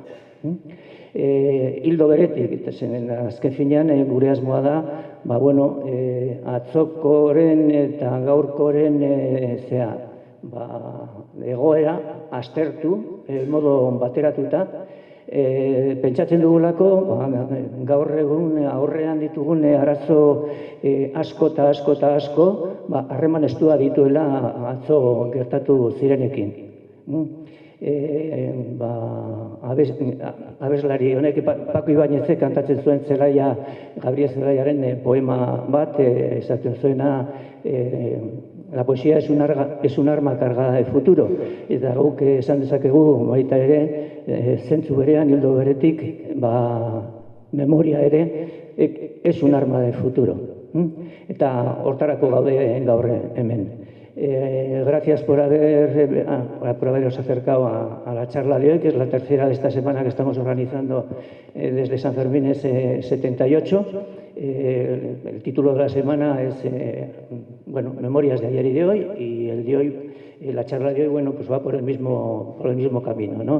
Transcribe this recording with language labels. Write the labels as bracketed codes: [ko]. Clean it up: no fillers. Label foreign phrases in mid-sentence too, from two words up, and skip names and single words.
[eu] Hildo beretik, azken finean gure asmoa da, atzokoren eta gaurkoren egoera aztertu, modu bateratuta, pentsatzen dugulako, gaur egun aurrean ditugun arazo asko eta asko, harreman estua dituela atzo gertatu zirenekin. Abeslari honek Paco Ibañezek kantatzen zuen Gabriel Zelaiaren poema bat, esaten zuena, [es] la poesía es un arma cargada de futuro. [eu] Eta guk esan dezakegu baita ere, zentzu berean, hildo beretik, memoria ere, [es] es un arma de futuro. [eu] Eta hortarako gaude gaur hemen. [es] Gracias por haberos acercado a la charla de hoy, que es la tercera de esta semana que estamos organizando desde San Fermín 78. El título de la semana es Memorias de ayer y de hoy, y el de hoy, la charla de hoy, va por el mismo camino, ¿no?